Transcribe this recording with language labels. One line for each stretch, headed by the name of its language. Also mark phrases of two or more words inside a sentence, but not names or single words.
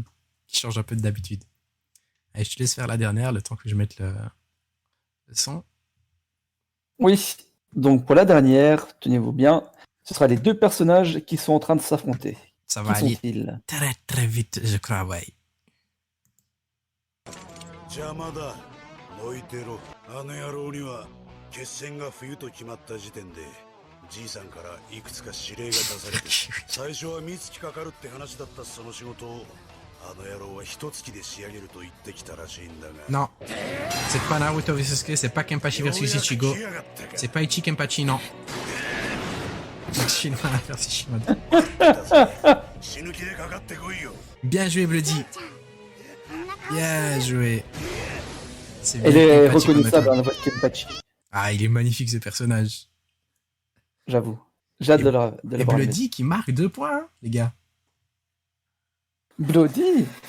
French: qui change un peu d'habitude. Allez, je te laisse faire la dernière, le temps que je mette le son. Oui. Donc, pour la dernière, tenez-vous bien, ce sera les 2 personnages qui sont en train de s'affronter. Ça va Qui aller sont-ils? très très vite, je crois, ouais.
Japanese: 邪魔だノイテロあの野郎には決戦が冬と決まった時点でじいさんからいくつか指令が出されて最初は三月かかるって話だったその仕事をあの野郎は一月で仕上げると言ってきたらしいんだが
French: Non, c'est pas Naruto vs Sasuke, c'est pas Kenpachi versus Ichigo, c'est pas Ichi Kenpachi, non. Chinois versus Shimoda.
Japanese: 死ぬ気でかかってこいよ
French: Bien joué, Bloody. Bien joué. C'est Elle bien est Kenpachi comme reconnaissable méthode. dans la voix de Kenpachi. Ah, il est magnifique, ce personnage. J'avoue. J'ai hâte Et- de Et l'avoir. Bloody qui marque 2 points, hein, les gars. Bloody.